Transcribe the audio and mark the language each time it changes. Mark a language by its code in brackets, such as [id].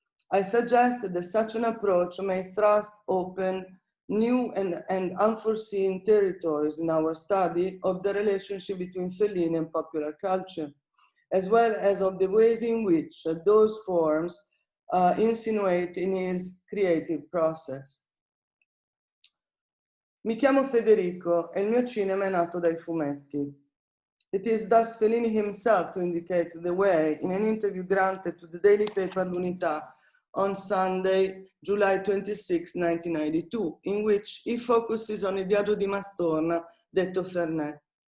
[en] I suggest that such an approach may thrust open new and unforeseen territories in our study of the relationship between Fellini and popular culture, as well as of the ways in which those forms insinuate in his creative process. [it] Mi chiamo Federico e il mio cinema è nato dai fumetti. [en] It is thus Fellini himself to indicate the way in an interview granted to the daily paper L'Unità on Sunday, July 26, 1992, in which he focuses on Il viaggio di Mastorna, detto Fernet.